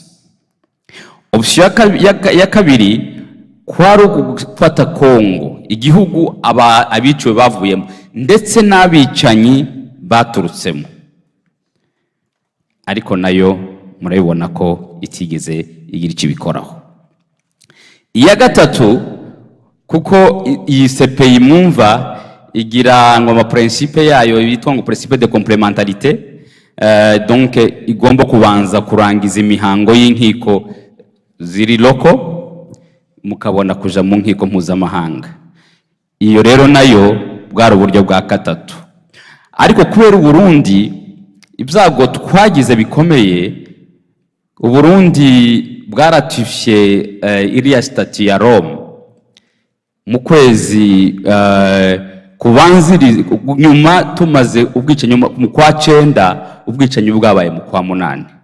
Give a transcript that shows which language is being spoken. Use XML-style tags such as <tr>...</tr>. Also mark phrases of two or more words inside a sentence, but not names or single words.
<rn>Option ya kabiri kwari gufata Kongo, igihugu abiciwe bavuyemo ndetse n'abicanyi baturutsemo, ariko nayo murabibona ko itigeze igira icyo bikoraho. Iya gatatu, kuko iyi CPI mwumva igira ngo principe yayo bitwa ngo</rn> <fr>principe de complémentarité,</fr> <rn>donc igomba kubanza kurangiza imihango y'inkiko ziri loko mukabona kuja mu nkiko mpuzamahanga. Iyo rero nayo bwari uburyo bwa gatatu, ariko kubera Burundi ibyago twagize bikomeye, Burundi bwaratifye iriya statut ya Rome mu kwezi kubanziri nyuma tumaze ubwicanyi mu kwa 9, ubwicanyi bwabaye mu kwa 8.</rn>